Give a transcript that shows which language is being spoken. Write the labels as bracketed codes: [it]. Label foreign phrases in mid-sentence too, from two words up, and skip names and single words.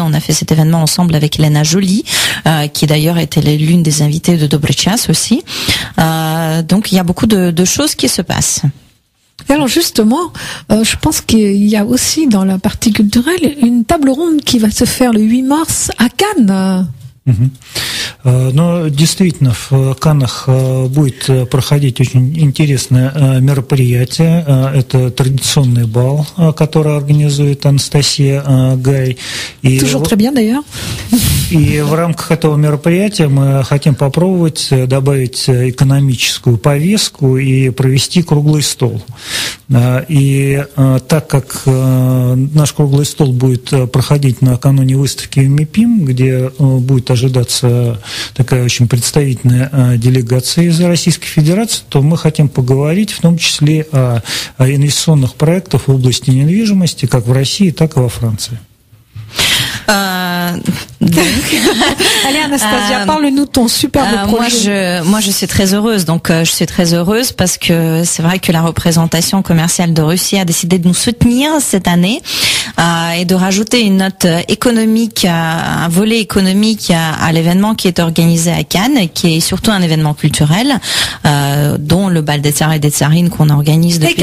[fr] On a fait cet événement ensemble avec Elena Jolie, qui d'ailleurs était l'une des invitées de Dobry Czas aussi. Donc il y a beaucoup de choses qui se passent. Et alors justement, je pense qu'il y a aussi dans la partie culturelle une table ronde qui va se faire le 8 mars à Cannes. [ru] Но действительно, в Каннах будет проходить очень интересное мероприятие. Это традиционный бал, который организует Анастасия Гай. [fr] Toujours très bien d'ailleurs. [ru] И в рамках этого мероприятия мы хотим попробовать добавить экономическую повестку и провести круглый стол. И так как наш круглый стол будет проходить накануне выставки МИПИМ, где будет ожидаться такая очень представительная делегация из Российской Федерации, то мы хотим поговорить в том числе о инвестиционных проектах в области недвижимости, как в России, так и во Франции. [fr] Allez Anastasia, parle-nous de ton superbe projet. Moi je suis très heureuse, je suis très heureuse parce que c'est vrai que la représentation commerciale de Russie a décidé de nous soutenir cette année et de rajouter une note économique, un volet économique à l'événement qui est organisé à Cannes, qui est surtout un événement culturel, dont le bal des tsars et des tsarines qu'on organise depuis...